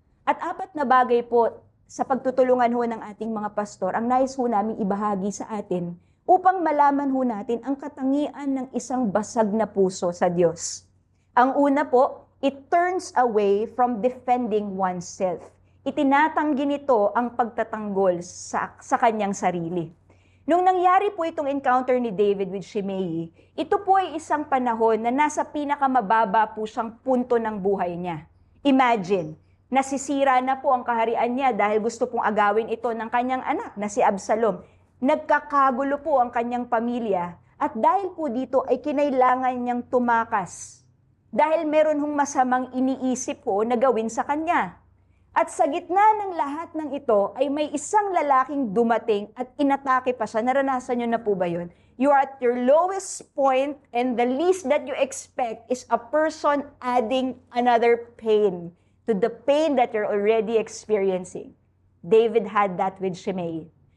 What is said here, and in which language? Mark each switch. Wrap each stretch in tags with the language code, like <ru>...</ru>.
<tl>At 4 na bagay po sa pagtutulungan ho ng ating mga pastor, ang nais ho namin ibahagi sa atin upang malaman ho natin ang katangian ng isang basag na puso sa Diyos. Ang una po,</tl> <en>it turns away from defending oneself.</en> <tl>Itinatanggi nito ang pagtatanggol sa kanyang sarili. Nung nangyari po itong encounter ni David with Shimei, ito po ay isang panahon na nasa pinakamababa po siyang punto ng buhay niya. Imagine, nasisira na po ang kaharian niya dahil gusto pong agawin ito ng kanyang anak na si Absalom. Nagkakagulo po ang kanyang pamilya at dahil po dito ay kinailangan niyang tumakas. Dahil meron hong masamang iniisip po na gawin sa kanya. At sa gitna ng lahat ng ito ay may isang lalaking dumating at inatake pa siya. Naranasan niyo na po ba yun?</tl> <en>You are at your lowest point and the least that you expect is a person adding another pain to the pain that you're already experiencing. David had that with Shimei.</en>